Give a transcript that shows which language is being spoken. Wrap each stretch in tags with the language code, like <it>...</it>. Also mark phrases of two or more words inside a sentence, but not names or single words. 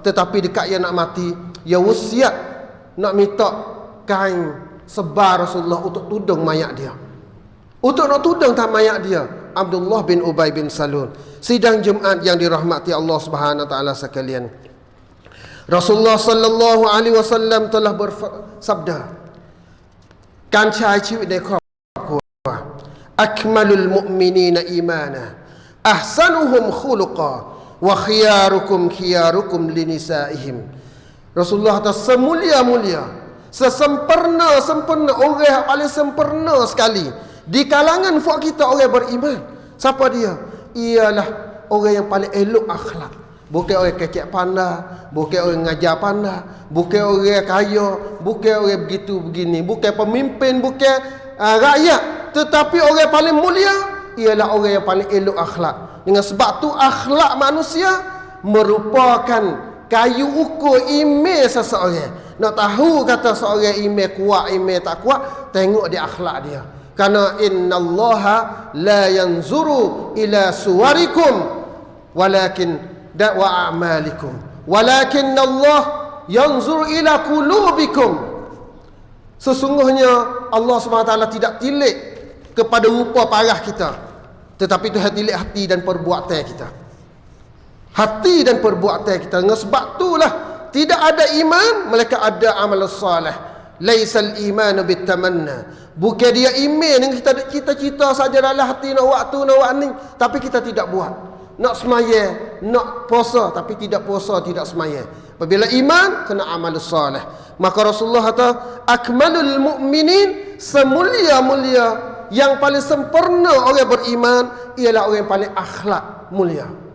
<ms>Tetapi dekat ia nak mati, ia wasiat nak minta kain sebar Rasulullah untuk tudung mayat dia, untuk nak tudung tak mayat dia. Abdullah bin Ubay bin Salul. Sidang Jumaat yang dirahmati Allah</ms> <ar>سبحانه وتعالى</ar> <ms>sekalian, Rasulullah</ms> <ar>صلى الله عليه وسلم</ar> <ms>telah bersabda, kan cai</ms> <th>ชีวิตในครอบครัว</th> <ar>أكمل المؤمنين إيمانا أحسنهم خلقا وخياركم خياركم لنسائهم.</ar> <ms>Rasulullah kata semulia-mulia, sesempurna orang yang paling sempurna sekali di kalangan fuak kita orang beriman. Siapa dia? Ialah orang yang paling elok akhlak. Bukan orang kecek pandai, bukan orang ngajar pandai, bukan orang kaya, bukan orang begitu begini, bukan pemimpin, bukan rakyat, tetapi orang paling mulia ialah orang yang paling elok akhlak. Dengan sebab tu akhlak manusia merupakan kayu ukur iman seseorang. Nak tahu kata seorang iman kuat, iman tak kuat, tengok dia akhlak dia.</ms> <ar>Karena إن الله لا ينظر إلى صوركم ولكن وأعمالكم ولكن الله ينظر إلى قلوبكم.</ar> <ms>Sesungguhnya Allah SWT tidak tilik kepada rupa parah kita, Tetapi Tuhan tilik hati dan perbuatan kita. Hati dan perbuatan kita. Dengan sebab itulah tidak ada iman melainkan ada amal salih.</ms> <ar>ليس الإيمان بالتمني.</ar> <ms>Bukan dia iman yang kita cita-cita saja dalam hati nak waktu nak buat ni, tapi kita tidak buat. Nak semaya, nak puasa tapi tidak puasa, tidak semaya. Apabila iman kena amal salih. Maka Rasulullah kata,</ms> <ar>أكمل المؤمنين,</ar> <ms>semulia-mulia yang paling sempurna orang beriman ialah orang yang paling akhlak mulia.</ms>